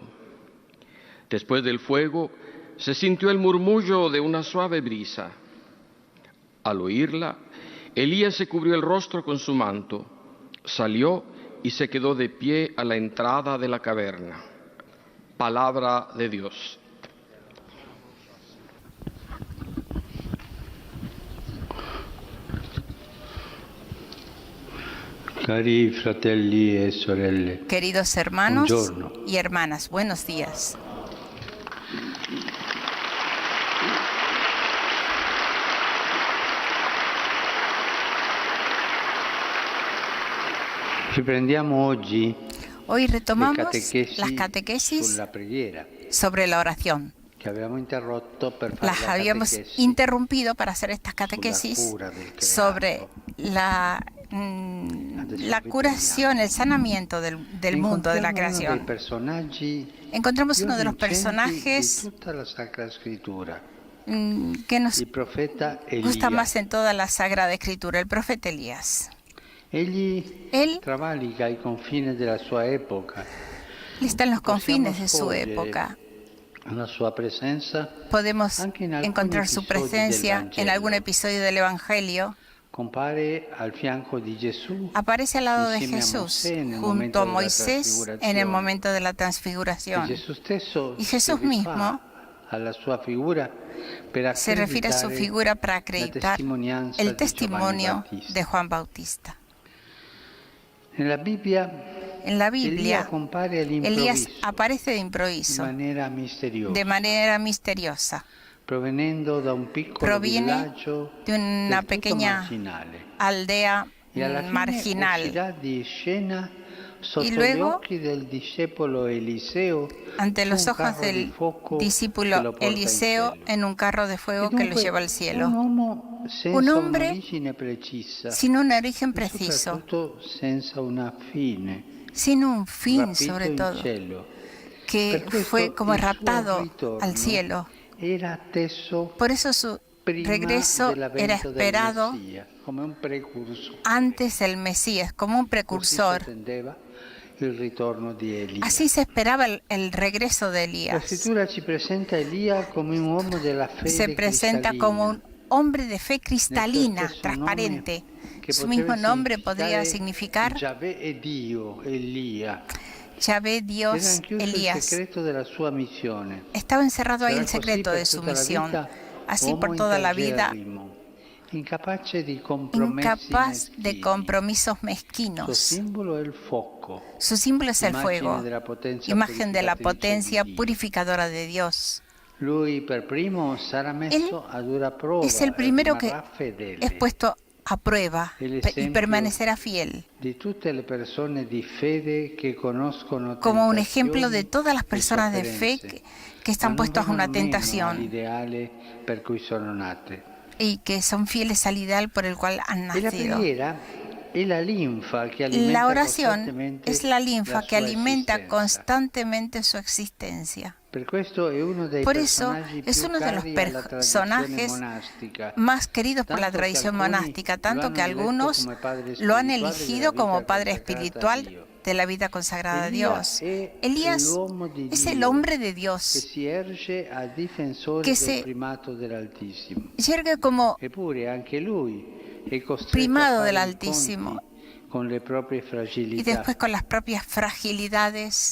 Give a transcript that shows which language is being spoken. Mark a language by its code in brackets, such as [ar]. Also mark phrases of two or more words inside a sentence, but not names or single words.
[es] Después del fuego se sintió el murmullo de una suave brisa. Al oírla, Elías se cubrió el rostro con su manto, salió y se quedó de pie a la entrada de la caverna. Palabra de Dios. [it] Cari fratelli e sorelle. [es] Queridos hermanos [it] Buongiorno. [es] y hermanas, buenos días. [it] Riprendiamo oggi [es] Hoy retomamos [it] catequesi [es] las catequesis [it] sulla preghiera [es] sobre la oración. [it] che abbiamo interrotto per fare [es] Las la habíamos [it] catechesi [es] interrumpido para hacer estas catequesis [it] sulla cura del creato, [es] sobre la curación, el sanamiento del mundo, de la [it] Incontriamo uno dei [es] creación. [it] personaggi [es] Encontramos uno de los [it] più vincenti [es] personajes [it] di tutta la Sacra Scrittura, [es] que nos [it] il profeta [es] gusta [it] Elia. [es] más en toda la Sagrada Escritura, el profeta Elías. [it] Egli [es] Él [it] travalica i confini della sua epoca. [es] está en los confines de [it] Possiamo [es] su [it] scorgere [es] época. [it] la sua presenza [es] Podemos [it] anche in alcuni [es] encontrar su [it] episodi del [es] presencia [it] Vangelo. [es] en algún episodio del Evangelio. [it] Compare al fianco di Gesù, [es] Aparece al lado de [it] insieme a [es] Jesús, [it] Mosè nel [es] junto [it] momento [es] a [it] della [es] Moisés en el [it] trasfigurazione. [es] momento de la [it] E [es] transfiguración. [it] Gesù stesso [es] Y Jesús [it] si rifà [es] mismo [it] alla sua figura per [es] se refiere a su [it] accreditare [es] figura para [it] la [es] acreditar [it] testimonianza [es] el [it] di Giovanni [es] testimonio [it] Battista. [es] de Juan Bautista. [it] Nella Bibbia, [es] En la [it] Elia [es] Biblia, [it] compare [es] Elías [it] all'improvviso, [es] aparece de [it] in [es] improviso, [it] maniera misteriosa, [es] de manera misteriosa. [it] provenendo da un piccolo [es] Proviene [it] villaggio [es] de una [it] del tutto [es] pequeña [it] marginale. [es] aldea [it] E alla fine [es] marginal. [it] uscirà di scena sotto [es] Y [it] gli [es] luego, [it] occhi del discepolo Eliseo [es] ante [it] su [es] los [it] un [es] ojos [it] carro di [es] del [it] fuoco che [es] discípulo [it] lo porta in [es] Eliseo [it] cielo. [es] en un carro de fuego [it] E [es] que lo [it] dunque, [es] lleva al [it] un [es] cielo. [it] uomo senza [es] Un hombre [it] un'origine precisa [es] sin un origen [it] e [es] preciso, [it] soprattutto senza una fine, [es] sin un fin [it] rapito [es] sobre [it] in [es] todo, [it] cielo. [es] que [it] Per questo [es] fue como [it] il suo [es] raptado [it] ritorno [es] al cielo. [it] era atteso [es] Por eso su [it] prima [es] regreso era [it] dell'avvento del [es] esperado [it] Messia, come un precursore. [es] antes del Mesías, como un [it] Così si [es] precursor. [it] attendeva il ritorno di Elia. [es] Así se esperaba el regreso de [it] La [es] Elías. [it] scrittura ci presenta Elia come un uomo della fede [es] Se presenta cristalina. como un hombre de fe cristalina, [it] Nel suo stesso [es] transparente. [it] nome, che [es] Su [it] potrebbe [es] mismo nombre podría significar [it] Giavè e Dio, Elia. [es] Yahvé, [it] Era [es] Dios, [it] anch'esso il [es] Elías. [it] segreto della sua missione. [es] Estaba encerrado ahí [it] Sarà [es] el [it] così [es] secreto [it] per [es] de su [it] tutta la [es] misión. [it] vita, [es] Así [it] uomo [es] por toda la vida, [it] integerrimo, incapace di compromessi [es] incapaz de [it] meschini. [es] compromisos [it] Suo [es] mezquinos. [it] simbolo è il fuoco, [es] Su símbolo es el [it] immagine [es] fuego, [it] della potenza [es] imagen de la [it] purificatrice [es] potencia [it] di Dio. [es] purificadora de Dios. [it] Lui per primo sarà messo a dura prova [es] Es el [it] e [es] primero que [it] rimarrà fedele. [es] es puesto a prueba El y ejemplo permanecerá fiel, [it] di tutte le persone di fede che conoscono [es] como un [it] tentazioni [es] ejemplo de todas las [it] e [es] personas de fe [it] sofferenze, [es] que están [it] ma non [es] puestos a una [it] vengono meno [es] tentación [it] all'ideale per cui sono nate. [es] y que son fieles al ideal por el cual han [it] E la [es] nacido. [it] preghiera è la linfa che alimenta [es] La oración [it] costantemente [es] es la linfa [it] la [es] que [it] sua [es] alimenta [it] esistenza. [es] constantemente su existencia. Por eso es uno de los personajes más queridos por la tradición monástica, tanto que algunos lo han elegido como padre espiritual de la vida consagrada a Dios. Elías es el hombre de Dios que se yergue como primado del Altísimo y después con las propias fragilidades.